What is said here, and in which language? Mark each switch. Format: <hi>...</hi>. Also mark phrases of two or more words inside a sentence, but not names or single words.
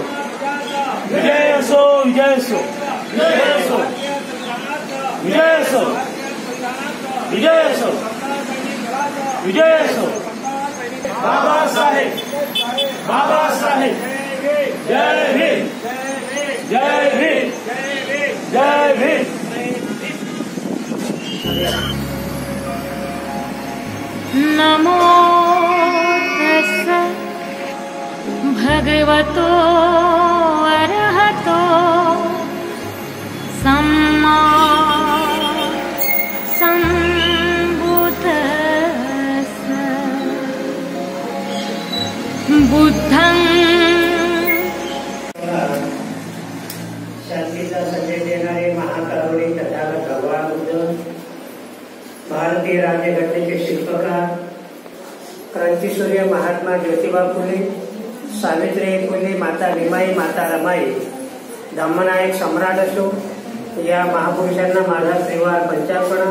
<mr>विजय असो विजय असो विजय असो विजय असो विजय असो विजय असो. बाबासाहेब बाबासाहेब जय भीम जय भीम जय भीम.</mr> <pi>नमो तस्स भगवतो अरहतो सम्मा बुद्धं.</pi> <mr>शांतीचा संदेश देणारे महाकरुणी तथागत भगवान बुद्ध, भारतीय राज्यघटनेचे शिल्पकार, क्रांतीसूर्य महात्मा ज्योतिबा फुले, सावित्रीबाई फुले, माता भीमाई, माता रमाई, धम्मनायक सम्राट अशोक या महापुरुषांना माझा त्रिवार पंचार्पण.</mr>